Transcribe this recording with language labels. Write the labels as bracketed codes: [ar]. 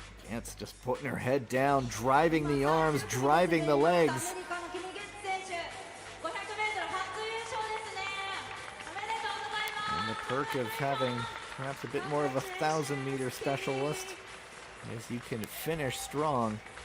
[en] Getz just putting her head down, driving the arms, driving the legs. [ja] アメリカのキミ・ゲッツ選手 500m 初優勝ですね。おめでとうございます。 [en] And the perk of having perhaps a bit more of a 1,000-meter specialist is you can finish strong.